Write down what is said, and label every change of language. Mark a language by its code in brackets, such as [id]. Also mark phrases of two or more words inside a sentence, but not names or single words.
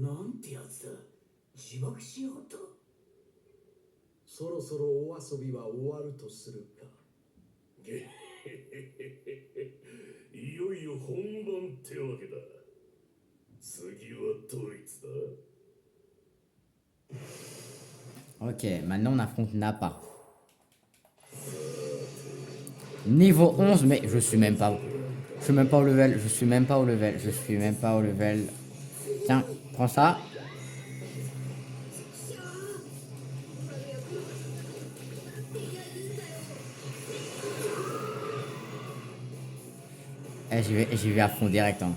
[ja] なんてやつだ。自爆しようと。そろそろお遊びは終わるとするか。ゲヘヘヘヘ、いよいよ本番ってわけだ。次はどいつだ？ [fr] Ok, maintenant on affronte Nappa. Niveau 11, mais je suis même pas. Je suis même pas au level. Je suis même pas au level. Je suis même pas au level. Tiens, prends ça. Eh, j'y vais à fond direct. Hein.